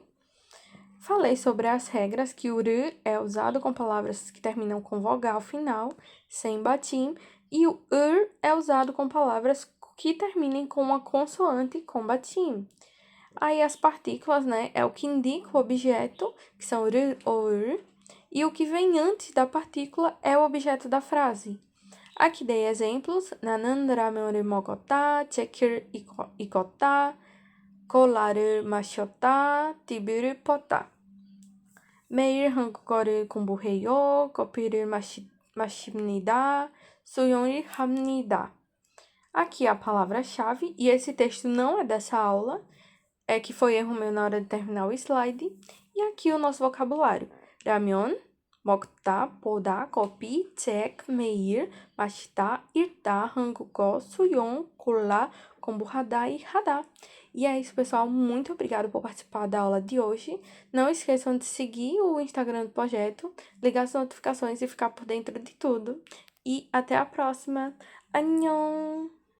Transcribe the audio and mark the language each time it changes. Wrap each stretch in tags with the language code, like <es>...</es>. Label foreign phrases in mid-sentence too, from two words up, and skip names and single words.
<pt>Falei sobre as regras que o r é usado com palavras que terminam com vogal final, sem batim, e o é usado com palavras que terminem com uma consoante com batim. Aí as partículas, né, é o que indica o objeto, que são r ou e o que vem antes da partícula é o objeto da frase. Aqui dei exemplos.</pt> <ko>나는 라면을 먹었다, 책을 읽었다, 콜라를 마셨다, TV를 봤다. 매일 한국어를 공부해요. 커피를 마십니다. 수영을 합니다.</ko> <pt>Aqui a palavra-chave, e esse texto não é dessa aula, é que foi erro meu na hora de terminar o slide. E aqui o nosso vocabulário.</pt> <ko>라면, 먹다, 보다, 커피, 책, 매일, 마시다, 읽다, 한국어, 수영, 골라, 공부하다 e 하다.</ko> <pt>E é isso, pessoal. Muito obrigada por participar da aula de hoje. Não esqueçam de seguir o Instagram do projeto, ligar as notificações e ficar por dentro de tudo. E até a próxima.</pt> <ko>안녕!</ko>